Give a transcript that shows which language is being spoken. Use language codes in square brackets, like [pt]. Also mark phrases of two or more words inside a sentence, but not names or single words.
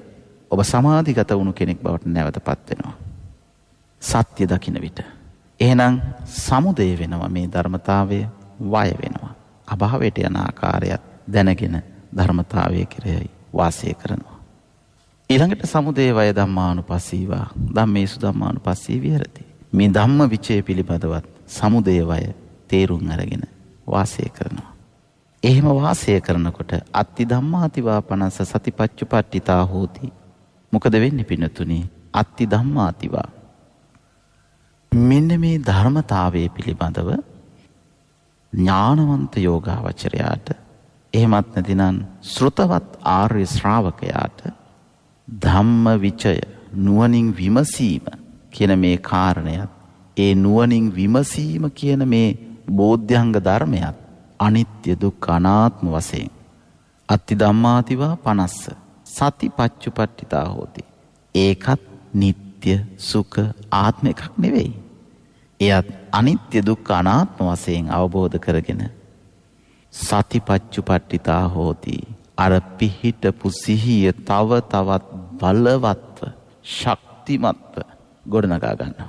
[si] ඔබ සමාධිගත වුණු කෙනෙක් බවට නැවතපත් වෙනවා. සත්‍ය දකින්න විට. එහෙනම් සමුදය වෙනවා මේ ධර්මතාවය වය වෙනවා. අභාවයට යන ආකාරයත් දැනගෙන ධර්මතාවය කෙරෙහි වාසය කරනවා. [pi] ඊළඟට සමුදය වය ධම්මානුපස්සීවා ධම්මේසු ධම්මානුපස්සී විහෙරති. [si] මේ ධම්ම විචය පිළිබඳවත් [pi] සමුදය වය [si] තේරුම් අරගෙන වාසය කරනවා. එහෙම වාසය කරනකොට [pi] අත්ති ධම්මාතිවා පනස සතිපච්චුපට්ඨිතා හෝති. [si] මොකද වෙන්නේ පින්නතුනි? [pi] අත්ති ධම්මාතිවා. [si] මෙන්න මේ ධර්මතාවයේ පිළිබඳව ඥානවන්ත යෝගාවචරයාට එහෙමත් නැතිනම් ශ්‍රුතවත් ආර්ය ශ්‍රාවකයාට ධම්ම විචය නුවණින් විමසීම කියන මේ කාරණයත් ඒ නුවණින් විමසීම කියන මේ බෝධ්‍යංග ධර්මයක් අනිත්‍ය දුක්ඛ අනාත්ම වශයෙන් [pi] අත්ති ධම්මාතිවා 50 සති පච්චුපට්ඨිතා හෝති. [si] ඒකත් නিত্য සුඛ ආත්ම එකක් නෙවෙයි. එයත් අනිත්‍ය දුක්ඛ අනාත්ම වශයෙන් අවබෝධ කරගෙන [pi] සතිපච්චුපට්ඨිතා හෝති. [si] අර පිහිටපු සිහිය තව තවත් බලවත්ව ශක්තිමත්ව ගොඩනගා ගන්නවා.